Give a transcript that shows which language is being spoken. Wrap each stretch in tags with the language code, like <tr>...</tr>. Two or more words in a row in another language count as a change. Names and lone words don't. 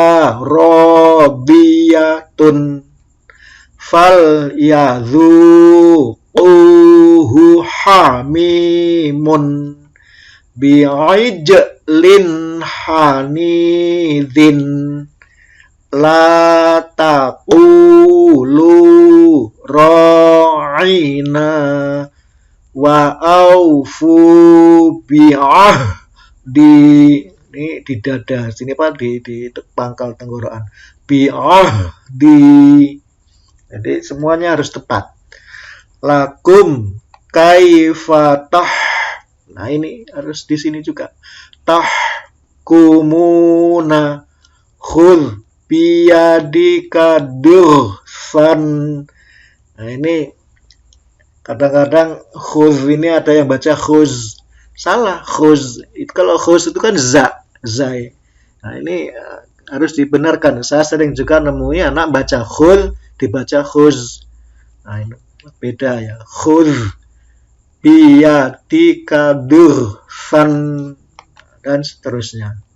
<ar>راضية فليذوقوه حميم بعجل حنيذ لا تقولوا راعنا وأوفوا بعهدي.</ar> <id>Ini di dada sini Pak, di pangkal tenggorokan. Bi'ahdi. Jadi semuanya harus tepat.</id> <ar>لكم كافة.</ar> <id>Nah ini harus di sini juga.</id> <ar>تحكمون خذ بيدك ضغثا.</ar> <id>Nah ini kadang-kadang khuz ini ada yang baca khuz, salah. Khuz itu kalau khuz itu kan zai. Nah ini harus dibenarkan. Saya sering juga nemui anak baca khuz dibaca khuz. Nah ini beda ya.</id> <ar>خذ بيدك ضغثا</ar> <id>dan seterusnya.</id>